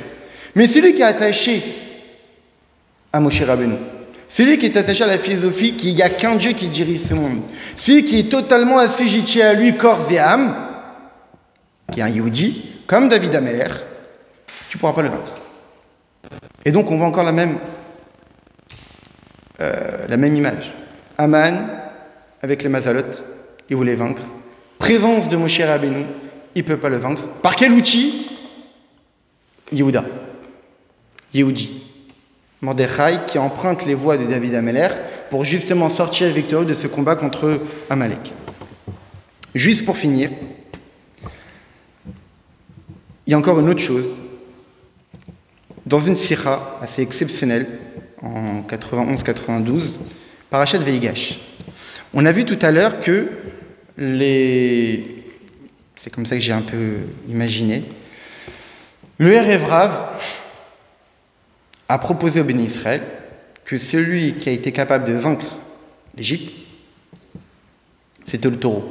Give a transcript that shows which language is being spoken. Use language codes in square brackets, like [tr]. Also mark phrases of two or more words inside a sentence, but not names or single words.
[fr] Mais celui qui est attaché à Moshe Rabbeinu, celui qui est attaché à la philosophie qu'il n'y a qu'un Dieu qui dirige ce monde, celui qui est totalement assujetti à lui, corps et âme, qui est un Yehudi, comme David Ameler, tu ne pourras pas le vaincre. Et donc on voit encore la même image. Aman, avec les Mazalot, il voulait vaincre. Présence de Moshe Rabbeinu, il ne peut pas le vaincre. Par quel outil? Yehuda. Yehudi. Mordechai qui emprunte les voies de David Ameler pour justement sortir victorieux de ce combat contre Amalek. Juste pour finir, il y a encore une autre chose. Dans une sira assez exceptionnelle, en 91-92, Parashat Veigash, on a vu tout à l'heure que c'est comme ça que j'ai un peu imaginé, le [he] ערב רב [fr] a proposé au béni Israël que celui qui a été capable de vaincre l'Égypte, c'était le taureau.